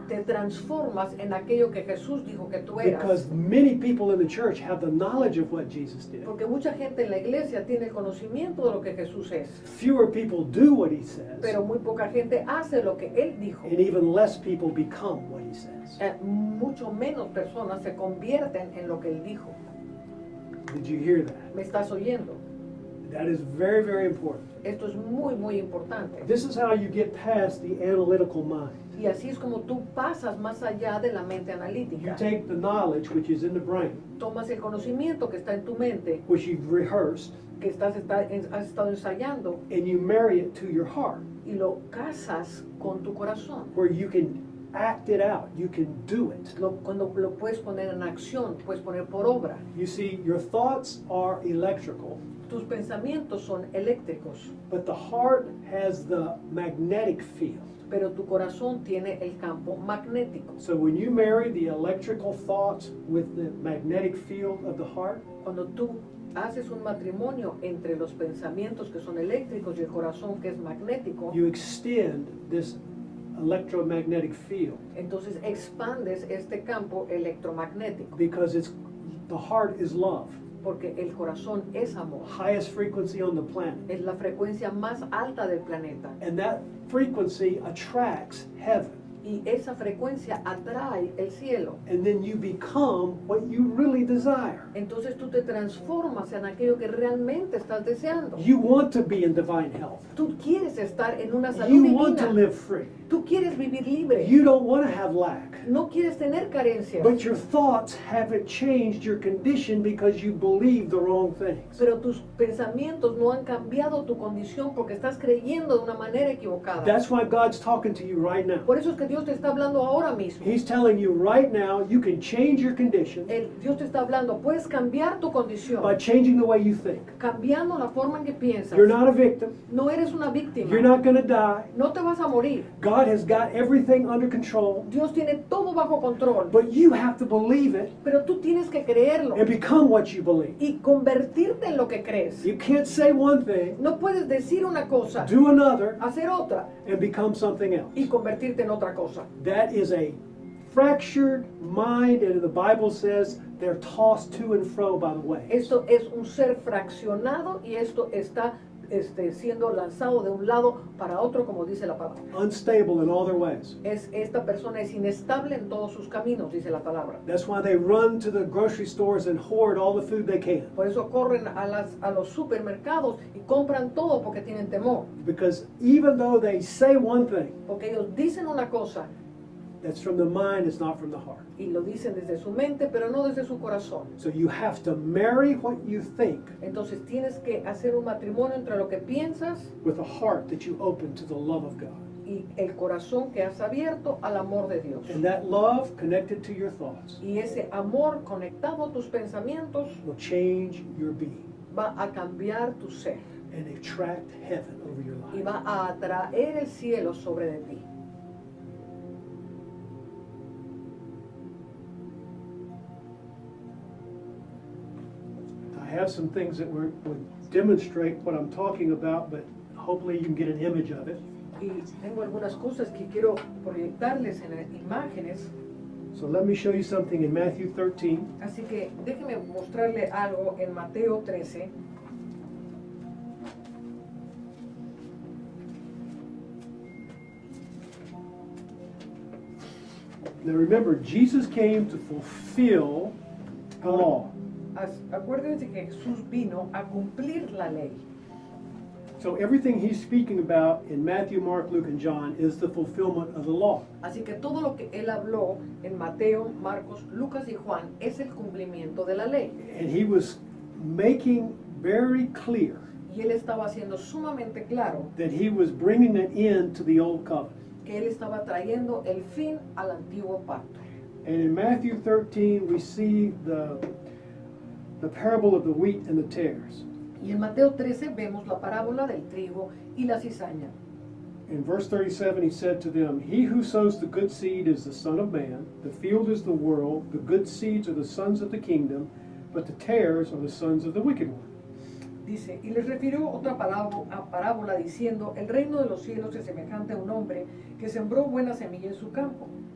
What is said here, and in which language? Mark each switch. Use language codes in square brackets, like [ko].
[es] Te transformas en aquello que Jesús dijo que tú eras. [en] Because many people in the church have the knowledge of what Jesus did. [es] Porque mucha gente en la iglesia tiene el conocimiento de lo que Jesús es. [en] Fewer people do what he says, [es] Pero muy poca gente hace lo que Él dijo. [en] and even less people become what he says. [es] Mucho menos personas se convierten en lo que Él dijo. [en] Did you hear that? [es] ¿Me estás oyendo? [en] That is very, very important. [es] Esto es muy, muy importante. [en] This is how you get past the analytical mind. [es] Y así es como tú pasas más allá de la mente [en] You [es] analítica. [en] take the knowledge which is in the brain, [es] Tomas el conocimiento que está en tu mente, [en] which you've rehearsed, [es] que has estado ensayando, [en] and you marry it to your heart, [es] y lo casas con tu corazón. [en] where you can act it out, you can do it. [es] Cuando lo puedes poner en acción, puedes poner por obra. [en] You see, your thoughts are electrical, [es] Tus pensamientos son eléctricos, [en] but the heart has the magnetic field. [es] pero tu corazón tiene el campo magnético. [en] So when you marry the electrical thoughts with the magnetic field of the heart, [es] Cuando tú haces un matrimonio entre los pensamientos que son eléctricos y el corazón que es magnético, [en] you extend this electromagnetic field [es] entonces expandes este campo electromagnético, [en] because the heart is love, [es] porque el corazón es amor. [en] highest frequency on the planet. [es] Es la frecuencia más alta del planeta. [en] And that frequency attracts heaven. [es] Y esa frecuencia atrae el cielo. [en] And then you become what you really desire. [es] Entonces tú te transformas en aquello que realmente estás deseando. [en] You want to be in divine health. [es] Tú quieres estar en una salud [en] You want to [es] divina. [en] live free. [es] Tú quieres vivir libre. [en] You don't want to have lack. [es] No quieres tener carencias. [en] But your thoughts haven't changed your condition because you believe the wrong things. [es] Pero tus pensamientos no han cambiado tu condición porque estás creyendo de una manera equivocada. [en] That's why God's talking to you right now. [es] Por eso es que Dios te está hablando ahora mismo. [en] He's telling you right now you can change your condition [es] Dios te está hablando. Puedes cambiar tu [en] by [es] condición. [en] changing the way you think. [es] Cambiando la forma en que piensas. [en] You're not a victim. [es] No eres una víctima. [en] You're not going to die. [es] No te vas a morir. [en] God has got everything under control. [es] Dios tiene todo bajo control. [en] But you have to believe it [es] Pero tú tienes que creerlo [en] and become what you believe. [es] y convertirte en lo que crees. [en] You can't say one thing, [es] No puedes decir una cosa, [en] do another, [es] hacer otra [en] and become something else. [es] y convertirte en otra cosa. [en] That is a fractured mind, and the Bible says they're tossed to and fro by the waves. [es] Esto es un ser fraccionado y esto está siendo lanzado de un lado para otro, como dice la palabra. [en] Unstable in all their ways. [es] Esta persona es inestable en todos sus caminos, dice la palabra. [en] That's why they run to the grocery stores and hoard all the food they can. [es] Por eso corren a los supermercados y compran todo porque tienen temor. [en] Because even though they say one thing, [es] Porque ellos dicen una cosa [en] that's from the mind, it's not from the heart. [es] y lo dicen desde su mente, pero no desde su corazón. [en] So you have to marry what you think [es] Entonces tienes que hacer un matrimonio entre lo que piensas [en] with a heart that you open to the love of God. [es] y el corazón que has abierto al amor de Dios. [en] And that love connected to your thoughts [es] Y ese amor conectado a tus pensamientos [en] will change your being [es] va a cambiar tu ser [en] and attract heaven over your [es] y [en] life. [es] va a atraer el cielo sobre de ti. [en] I have some things that would demonstrate what I'm talking about, but hopefully you can get an image of it. [es] Y tengo algunas cosas que quiero proyectarles en imágenes, [en] So let me show you something in Matthew 13. [es] así que déjenme mostrarle algo en Mateo 13. [en] Now remember, Jesus came to fulfill the law. [es] Acuérdense que Jesús vino a cumplir la ley. [en] So everything he's speaking about in Matthew, Mark, Luke, and John is the fulfillment of the law. [es] Así que todo lo que él habló en Mateo, Marcos, Lucas y Juan es el cumplimiento de la ley. [en] And he was making very clear [es] Y Y él estaba haciendo sumamente claro [en] that he was bringing an end to the old covenant. [es] que él estaba trayendo el fin al antiguo pacto. [en] And in Matthew 13, we see the parable of the wheat and the tares. [es] Y en Mateo 13 vemos la parábola del trigo y la cizaña. [en] In verse 37, he said to them, "He who sows the good seed is the Son of Man. The field is the world. The good seeds are the sons of the kingdom, but the tares are the sons of the wicked one." [es] Dice, y les refirió otra parábola diciendo, el reino de los cielos es semejante a un hombre que sembró buena semilla en su campo.